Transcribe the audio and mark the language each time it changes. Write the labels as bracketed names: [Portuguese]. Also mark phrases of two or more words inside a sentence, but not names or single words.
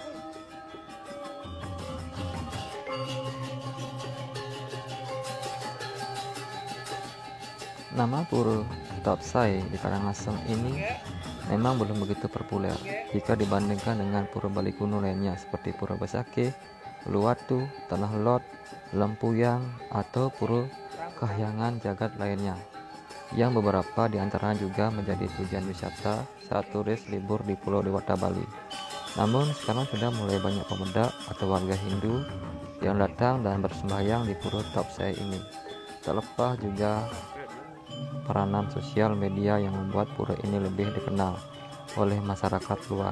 [Indonesian] Nama Pura Tapsai di Karangasem ini memang belum begitu populer jika dibandingkan dengan pura Bali kuno lainnya seperti Pura Besakih, Uluwatu, Tanah Lot, Lempuyang, atau Pura Kahyangan Jagat lainnya, yang beberapa diantaranya juga menjadi tujuan wisata saat turis libur di Pulau Dewata Bali. Namun sekarang sudah mulai banyak pemuda atau warga Hindu yang datang dan bersembahyang di Pura Tapsai ini. Terlepas juga peranan sosial media yang membuat pura ini lebih dikenal oleh masyarakat luas.